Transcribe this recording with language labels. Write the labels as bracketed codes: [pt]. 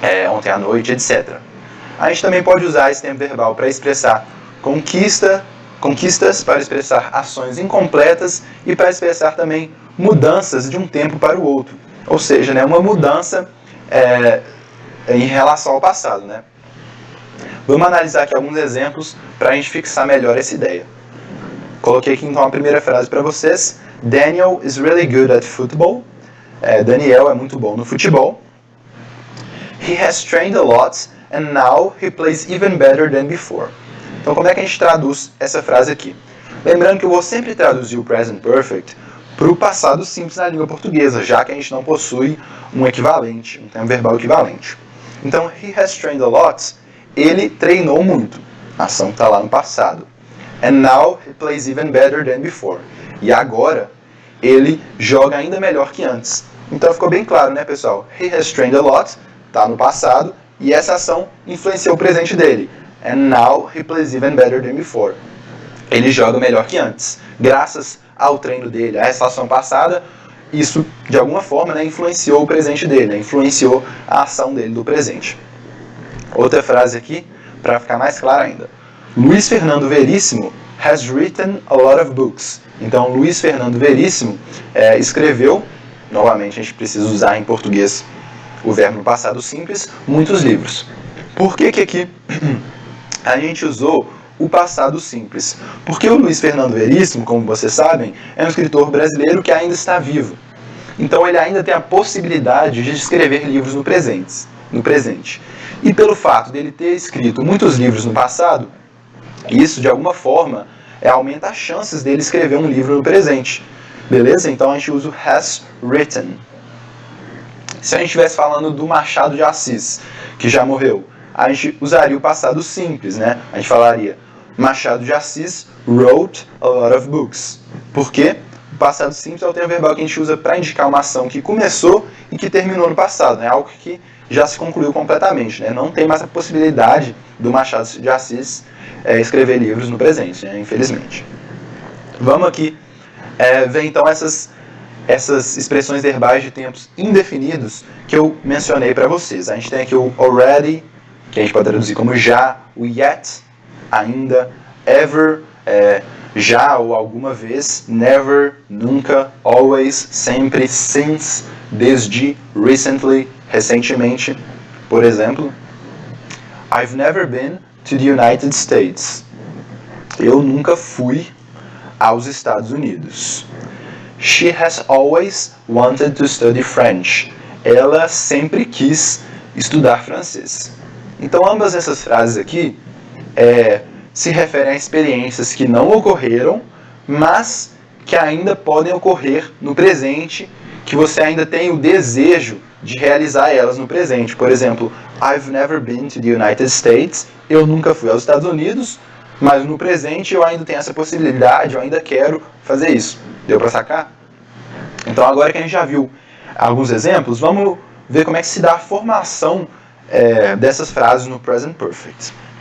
[pt] ontem à noite, etc. A gente também pode usar esse tempo verbal para expressar conquistas, para expressar ações incompletas e para expressar também mudanças de um tempo para o outro. Ou seja, né, uma mudança em relação ao passado. Né? Vamos analisar aqui alguns exemplos para a gente fixar melhor essa ideia. Coloquei aqui então a primeira frase para vocês. [en] Daniel is really good at football. [pt] Daniel é muito bom no futebol. [en] He has trained a lot and now he plays even better than before. [pt] Então como é que a gente traduz essa frase aqui? Lembrando que eu vou sempre traduzir o present perfect para o passado simples na língua portuguesa, já que a gente não possui um equivalente, um tempo verbal equivalente. Então, [en] he has trained a lot, [pt] ele treinou muito. A ação está lá no passado. [en] And now he plays even better than before. [pt] E agora, ele joga ainda melhor que antes. Então ficou bem claro, né, pessoal? [en] He has trained a lot, [pt] está no passado, e essa ação influenciou o presente dele. [en] And now he plays even better than before. [pt] Ele joga melhor que antes. Graças ao treino dele, a essa ação passada, isso, de alguma forma, né, influenciou o presente dele, né, influenciou a ação dele do presente. Outra frase aqui, para ficar mais claro ainda. [en] Luiz Fernando Veríssimo has written a lot of books. [pt] Então, Luiz Fernando Veríssimo escreveu, novamente a gente precisa usar em português o verbo no passado simples, muitos livros. Por que aqui a gente usou o passado simples? Porque o Luiz Fernando Veríssimo, como vocês sabem, é um escritor brasileiro que ainda está vivo. Então ele ainda tem a possibilidade de escrever livros no presente. E pelo fato dele ter escrito muitos livros no passado, isso de alguma forma aumenta as chances dele escrever um livro no presente. Beleza? Então a gente usa o has written. Se a gente estivesse falando do Machado de Assis, que já morreu, a gente usaria o passado simples, né? A gente falaria [en] Machado de Assis wrote a lot of books. [pt] Por quê? O passado simples é o tempo verbal que a gente usa para indicar uma ação que começou e que terminou no passado, né? Algo que já se concluiu completamente, né? Não tem mais a possibilidade do Machado de Assis escrever livros no presente, né? Infelizmente. Vamos aqui ver então essas expressões verbais de tempos indefinidos que eu mencionei para vocês. A gente tem aqui o already, que a gente pode traduzir como já, o yet, ainda, ever, já ou alguma vez, never, nunca, always, sempre, since, desde, recently, recentemente. Por exemplo, [en] I've never been to the United States. [pt] Eu nunca fui aos Estados Unidos. [en] She has always wanted to study French. [pt] Ela sempre quis estudar francês. Então, ambas essas frases aqui se referem a experiências que não ocorreram, mas que ainda podem ocorrer no presente, que você ainda tem o desejo de realizar elas no presente. Por exemplo, [en] I've never been to the United States. [pt] Eu nunca fui aos Estados Unidos, mas no presente eu ainda tenho essa possibilidade, eu ainda quero fazer isso. Deu para sacar? Então, agora que a gente já viu alguns exemplos, vamos ver como é que se dá a formação dessas frases no Present Perfect.